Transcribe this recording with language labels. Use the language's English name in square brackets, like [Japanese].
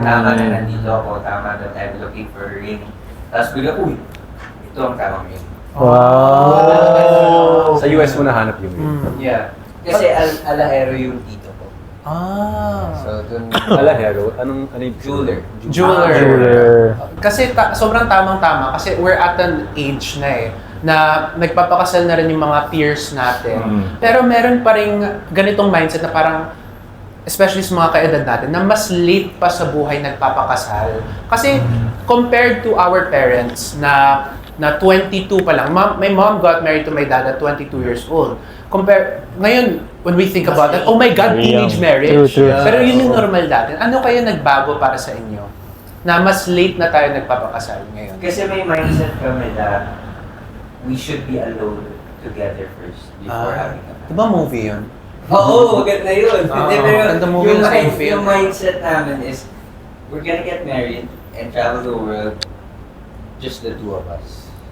[Filipino] Tama na nandito ako, tama [English] that I'm looking for a ring. [Filipino] Tapos bigla, uy, ito ang tamang ring. Wow! Sa US mo nahanap yung Yeah. Kasi alahero yung tito ko. So, dun, Alahero, ano yung [English] jeweler. Jeweler. [Filipino] Kasi sobrang tamang-tama kasi [English] we're at an age [Filipino] na na nagpapakasal na rin yung mga peers natin. Pero meron pa rin ganitong mindset na parang, especially sa mga kaedad natin, na mas late pa sa buhay nagpapakasal. Kasi compared to our parents na 22 pa lang. [English] My mom got married to my dad at 22 years old. [Filipino] Ngayon, [English] when we think about that, oh my God, teenage marriage. True. [Filipino] Pero yun yung normal dati. Ano kaya nagbago para sa inyo? Na mas late na tayo nagpapakasal ngayon. Kasi may mindset kami na [English] we should be alone together first before having a family. [Filipino] Diba movie yun? Oo, maganda yun. Ganda movie na sa film. Yung mindset namin is, [English] we're gonna get married and travel the world, just the two of us.